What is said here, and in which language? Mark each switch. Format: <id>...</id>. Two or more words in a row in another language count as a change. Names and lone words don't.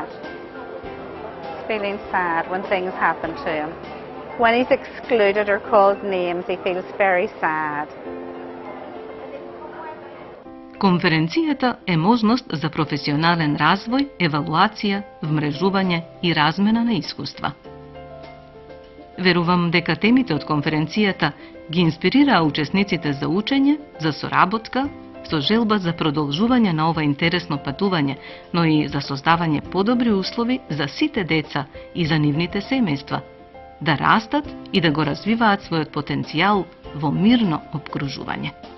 <en>He's feeling sad when things happen to him. When he's excluded or called names, he feels very sad.</en> <mk>Конференцијата е можност за професионален развој, евалуација, вмрежување и размена на искуства. Верувам дека темите од конференцијата ги инспирираа учесниците за учење, за соработка, со желба за продолжување на ова интересно патување, но и за создавање подобри услови за сите деца и за нивните семејства, да растат и да го развиваат својот потенцијал во мирно обкружување.</mk>